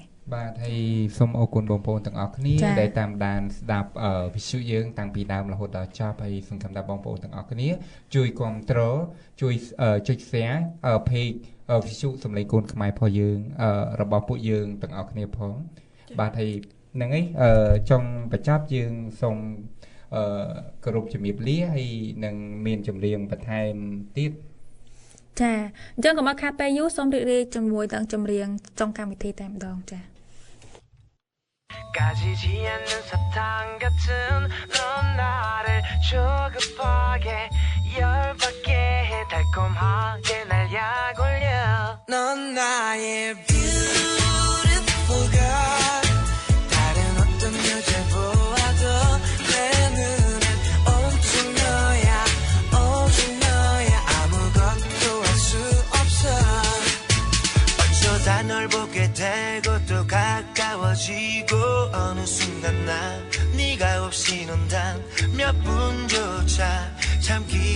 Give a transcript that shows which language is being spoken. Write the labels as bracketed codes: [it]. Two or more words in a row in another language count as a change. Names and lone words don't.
[km] បាទហើយសូមអរគុណបងប្អូនទាំងអស់គ្នាដែលតាមដានស្ដាប់វិទ្យុយើងតាំងពីដើមរហូតដល់ចប់ហើយសង្ឃឹមថាបងប្អូនទាំងអស់គ្នាជួយគាំទ្រជួយចុច [en] share page [km] វិទ្យុសំឡេងកូនខ្មែររបស់យើងរបស់ពួកយើងទាំងអស់គ្នាផងបាទហើយហ្នឹងហើយចុងបញ្ចប់យើងសូមគោរពជំរាបលាហើយនឹងមានចម្រៀងបន្ថែមទៀត ចាអញ្ចឹងកុំឲ្យខាតពេលយូរសូមរីករាយជាមួយនឹងចម្រៀងចុងកម្មវិធីតែម្ដងចា [ko] 까지지 않는 사탕 같은 넌 나를 조급하게 열받게 해 달콤하게 날 약올려 넌 나의 [en] beautiful girl [ko] 다른 어떤 여자 보아도 내 눈엔 온통 너야 아무것도 할 수 없어 어쩌다 널 보게 되고 또 가까워지고 어느 순간 난 네가 없이 넌 단 몇 분조차 참기